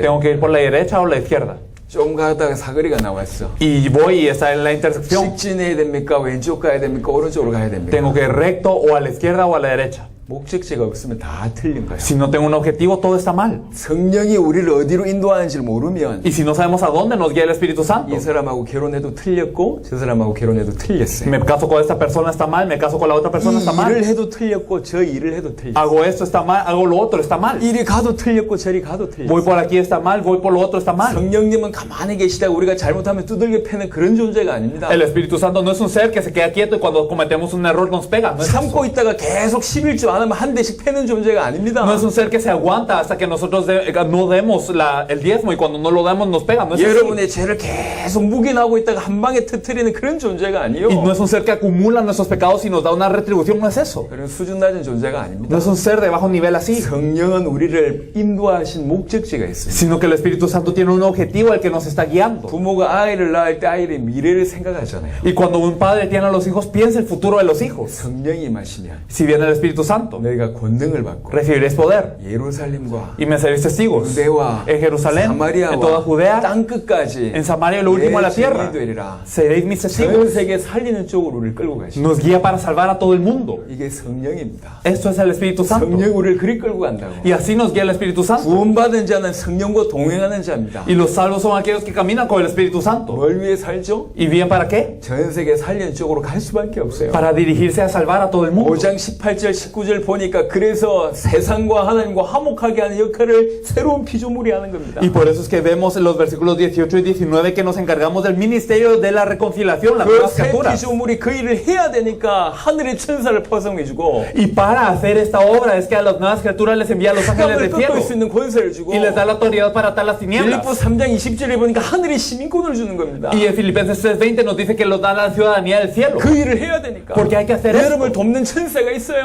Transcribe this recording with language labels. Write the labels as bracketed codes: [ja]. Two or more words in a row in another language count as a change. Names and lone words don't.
[es] Tengo [ko] 됩니까? [es] que ir por la derecha o la izquierda. [ko] 좀 가다가 사거리가 나왔어. [es] Y voy y está en la intersección. [ko] 직진해야 됩니까? 왼쪽 가야 됩니까? 오른쪽으로 가야 됩니까? [es] Tengo que ir recto o a la izquierda o a la derecha. [ko] 목적지가 없으면 다 틀린 거예요. [es] Si no tengo un objetivo, todo está mal. [ko] 성령이 우리를 어디로 인도하는지를 모르면 [es] Y si no sabemos a dónde nos guía el Espíritu Santo. [ko] 이 사람하고 결혼해도 틀렸고 저 사람하고 결혼해도 틀렸어요. [es] Me caso con esta persona, está mal. Me caso con la otra persona, está [ko] 이 [es] mal. [ko] 일을 해도 틀렸고 저 일을 해도 틀렸어요. [es] Hago esto, está mal. Hago lo otro, está mal. [ko] 이리 가도 틀렸고 저리 가도 틀렸어요. [es] Voy por aquí, está mal. Voy por lo otro, está mal. [ko] 성령님은 가만히 계시다가 우리가 잘못하면 두들겨 패는 그런 존재가 아닙니다. [es] El Espíritu Santo no es un ser que se queda quieto y cuando cometemos un error nos pega. No es eso. [ko] 참고 있다가 계속 11주 안 하면 한 대씩 패는 존재가 아닙니다. [es] No es un ser que se aguanta hasta que nosotros no demos el diezmo y cuando no lo damos nos pega. No es así. [ko] 여러분의 죄를 계속 묵인하고 있다가 한 방에 터뜨리는 그런 존재가 아니요. [es] Y no es un ser que acumula nuestros pecados y nos da una retribución. No es eso. [ko] 그런 수준 낮은 존재가 아닙니다. [es] No es un ser de bajo nivel así. [ko] 성령은 우리를 인도하신 목적지가 있습니다. [es] Sino que el Espíritu Santo tiene un objetivo al que nos está guiando. [ko] 부모가 아이를 낳을 때 아이의 미래를 생각하잖아요. [es] Y cuando un padre tiene a los hijos, piensa el futuro de los hijos. [ko] 성령이 임하시면 [es] Si viene el Espíritu Santo, [ko] 너희가 권능을 받고 [es] recibiréis poder [ko] 예루살렘과 [es] y me seréis testigos [ko] 유대와 [es] en Jerusalén, en toda [ko] 사마리아와 [es] Judea, [ko] 땅 끝까지 [es] en Samaria y lo último de la tierra. [ko] 되리라. [es] Seréis mis [ko] 전 [es] testigos. [ko] 세계 살리는 쪽으로 우리를 끌고 가시죠. [es] Nos guía para salvar a todo el mundo. [ko] 이게 성령입니다. [es] Esto es el Espíritu Santo. [ko] 성령 우리를 그리 끌고 간다고. [es] Y así nos guía el Espíritu Santo. [ko] 구원받은 자는 성령과 동행하는 자입니다. [es] Y los salvos son aquellos que caminan con el Espíritu Santo. [ko] 뭘 위해 살죠? [es] ¿Y bien para qué? [ko] 전 세계 살리는 쪽으로 갈 수밖에 없어요. [es] Para dirigirse a salvar a todo el mundo. [ko] 5장 18절 19절 보니까 그래서 세상과 하나님과 화목하게 하는 역할을 새로운 피조물이 하는 겁니다. [es] Y por eso es que vemos en los versículos 18 y 19 que nos encargamos del ministerio de la reconciliación, las nuevas [ko] 그 새 [es] criaturas. [ko] 피조물이 그 일을 해야 되니까 하늘의 천사를 포성해주고 [es] Y para hacer esta obra es que a las nuevas criaturas les envía a los ángeles [ko] 흑암을 [es] del cielo [ko] 꺾을 수 있는 권세를 주고 [es] y les da la autoridad para atar las tinieblas. [ko] 빌립보 3장 20절에 보니까 하늘의 시민권을 주는 겁니다. [es] Y en Filipenses 3:20 nos dice que nos da la ciudadanía del cielo. [ko] 그 일을 해야 되니까. [es] Porque hay que hacer esto. [ko] 여러분을 돕는 천사가 있어요.